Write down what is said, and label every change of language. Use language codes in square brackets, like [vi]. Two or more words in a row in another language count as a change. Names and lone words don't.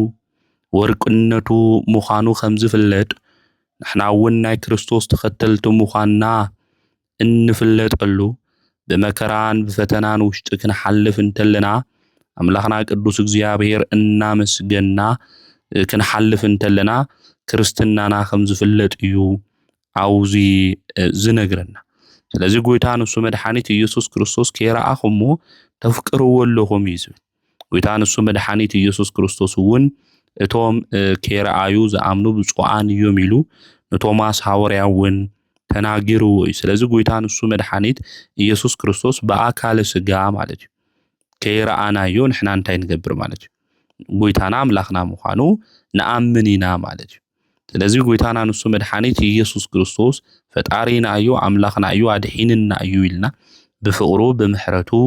[ti] ወርቅነቱ ምዃኑ ከም ዝፍለጥ ንሕና እውን ናይ ክርስቶስ ተኸተልቲ ምዃንና እንፍለጠሉ በመከራን በፈተናን ውሽጥ ክንሓልፍ እንተለና አምላኽና ቅዱስ እግዚአብሔር እናመስገና ክንሓልፍ እንተለና ክርስትናና ከም ዝፍለጥ እዩ አውዚ ዝነግረና ስለዚህ ጌታ ንሱ መድኃኒት ኢየሱስ ክርስቶስ ከይረአኹሞ ተፍቅርዎ ኣለኹም እዩ ጌታ ንሱ መድኃኒት ኢየሱስ ክርስቶስ እውን እቶም ከይረአዩ ዝኣምኑ ብፁዓን እዮም ኢሉ ንቶማስ ሐዋርያ እውን ተናጊርዎ እዩ ስለዚህ ጌታ ንሱ መድኃኒት ኢየሱስ ክርስቶስ በአካለ ሥጋ ማለት እዩ ከይረአናዮ ንሕና እንታይ ንገብር ማለት እዩ ጌታና አምላኽና ምዃኑ ንኣምን ኢና ማለት እዩ ስለዚህ ጌታና ንሱ መድኃኒት ኢየሱስ ክርስቶስ ፈጣሪና እዩ አምላኽና እዩ አድሒንና እዩ ኢልና ብፍቅሩ ብምሕረቱ